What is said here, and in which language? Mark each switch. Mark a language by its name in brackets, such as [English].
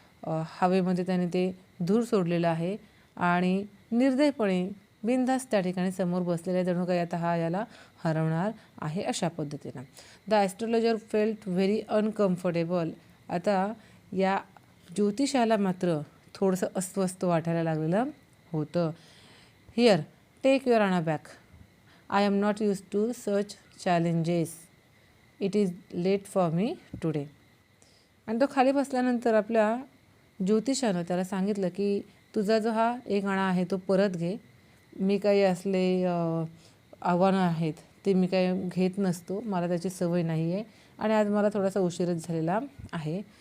[Marathi] हवेमध्ये त्याने ते धूर सोडलेलं आहे आणि निर्दयपणे बिनधास्त त्या ठिकाणी समोर बसलेला जणू काही आता हा याला हरवणार आहे अशा पद्धतीनं. [English] The astrologer felt very uncomfortable. [Marathi] आता या ज्योतिषाला मात्र थोडंसं अस्वस्थ वाटायला लागलेलं होतं. [English] Here take your आणा back. I am not use to such challenges. It is late for me today. [Marathi] आणि तो खाली बसल्यानंतर आपल्या ज्योतिषानं त्याला सांगितलं की तुझा जो हा एक आणा आहे तो परत घे. मी काही असले आव्हानं आहेत ते मी काही घेत नसतो, मला त्याची सवय नाही आहे आणि आज मला थोडासा उशीरच झालेला आहे.